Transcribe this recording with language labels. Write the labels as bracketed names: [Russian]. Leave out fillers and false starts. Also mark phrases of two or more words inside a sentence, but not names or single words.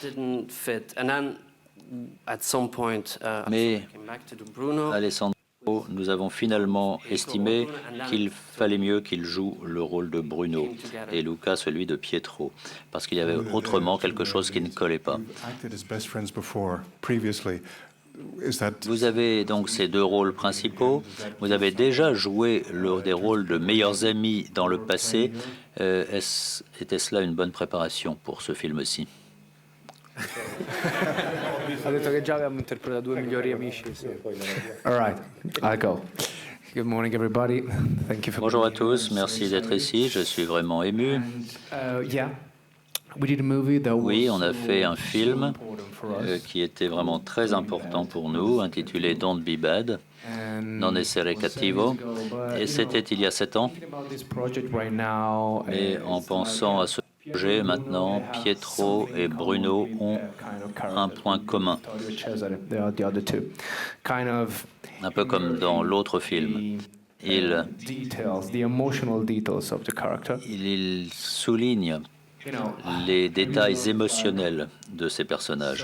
[French] Mais Alessandro, nous avons finalement estimé qu'il fallait mieux qu'il joue le rôle de Bruno et Luca celui de Pietro, parce qu'il y avait autrement quelque chose qui ne collait pas. Vous avez donc ces 2 rôles principaux. Vous avez déjà joué des rôles de meilleurs amis dans le passé. Était-ce là une bonne préparation pour ce film-ci? [Italian] Ha detto che già avevamo interpretato 2 migliori amici. [English] All right, I'll go. Good morning, everybody. Thank you for [French] Bonjour à tous, merci d'être ici. Je suis vraiment ému. [English] Yeah, we did a movie that was [French] Oui, on a fait un film qui était vraiment très important pour nous, intitulé Don't Be Bad, Non essere cattivo, et c'était il y a 7 ans. Et en pensant à ce projet, maintenant, Pietro et Bruno ont un point commun. Un peu comme dans l'autre film. Il souligne les détails émotionnels de ces personnages.